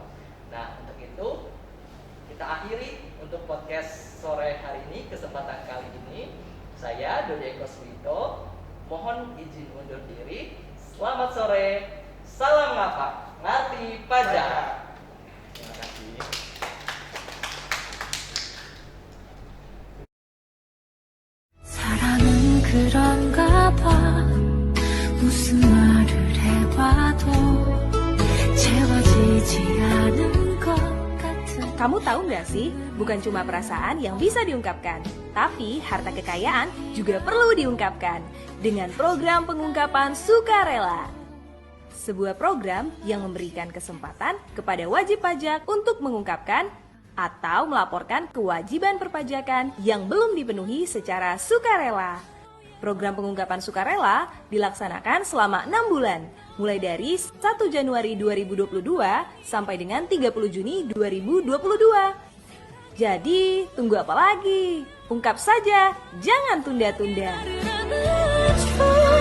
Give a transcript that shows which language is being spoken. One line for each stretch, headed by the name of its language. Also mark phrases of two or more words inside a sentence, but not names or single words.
Indonesian: Nah, untuk itu kita akhiri untuk podcast sore hari ini, kesempatan kali ini. Saya Dodi Eko Suwito, mohon izin undur diri. Selamat sore, salam ngapa, ngerti pajak. Terima kasih.
Korean: 사랑은 그런가 봐 무슨 말을 해봐도 채워지지 않은 것 같은
Indonesian: Kamu tahu nggak sih, bukan cuma perasaan yang bisa diungkapkan, tapi harta kekayaan juga perlu diungkapkan dengan program pengungkapan sukarela. Sebuah program yang memberikan kesempatan kepada wajib pajak untuk mengungkapkan atau melaporkan kewajiban perpajakan yang belum dipenuhi secara sukarela. Program pengungkapan sukarela dilaksanakan selama 6 bulan, mulai dari 1 Januari 2022 sampai dengan 30 Juni 2022. Jadi, tunggu apa lagi? Ungkap saja, jangan tunda-tunda.
Korean: 나를 안아줘